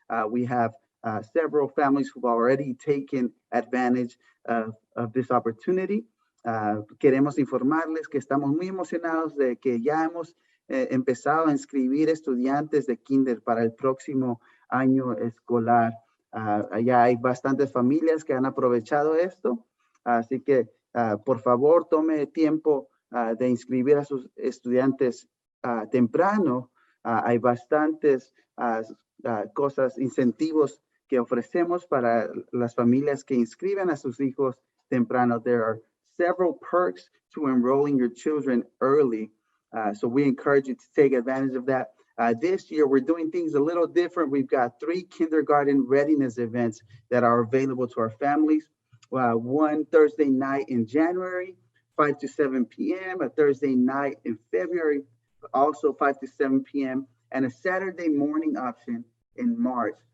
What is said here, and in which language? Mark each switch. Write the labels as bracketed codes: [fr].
[en] We have several families who've already taken advantage of this opportunity. [es] Queremos informarles que estamos muy emocionados de que ya hemos empezado a inscribir estudiantes de kinder para el próximo año escolar. Ya hay bastantes familias que han aprovechado esto, así que por favor tome tiempo de inscribir a sus estudiantes temprano. Hay bastantes cosas, incentivos que ofrecemos para las familias que inscriben a sus hijos temprano. [en] There are several perks to enrolling your children early. So we encourage you to take advantage of that. This year, we're doing things a little different. We've got 3 kindergarten readiness events that are available to our families. One Thursday night in January, 5 to 7 p.m., a Thursday night in February, also 5 to 7 p.m., and a Saturday morning option in March.